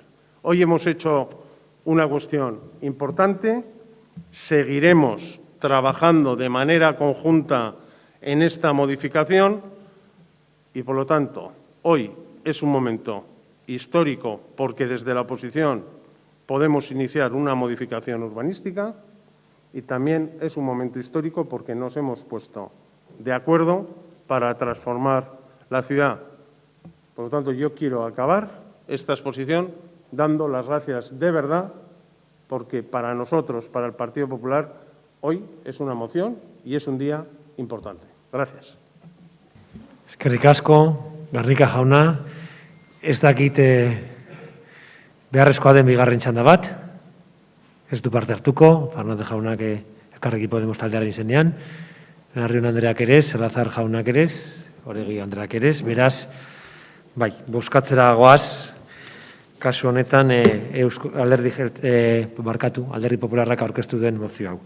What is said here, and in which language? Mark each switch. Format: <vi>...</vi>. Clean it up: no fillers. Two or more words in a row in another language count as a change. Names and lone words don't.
<es>Hoy hemos hecho una cuestión importante, seguiremos trabajando de manera conjunta en esta modificación y, por lo tanto, hoy es un momento histórico porque desde la oposición podemos iniciar una modificación urbanística y también es un momento histórico porque nos hemos puesto de acuerdo para transformar la ciudad. Por lo tanto, yo quiero acabar esta exposición dando las gracias de verdad porque para nosotros, para el Partido Popular, hoy es una moción y es un día importante. Gracias.</es> <eu>Eskerrik asko, Garnika jauna, ez dakit beharrezkoa den bigarren txanda bat, ez du parte hartuko, Fernández jaunak Elkarrekin Podemos taldearen izenean, Larrion Andreak ere, Salazar jaunak ere, Oregi Andreak ere, beraz, bai, bozkatzera goaz, kasu honetan Alderdi Popularrak aurkeztu den mozio hau.</eu>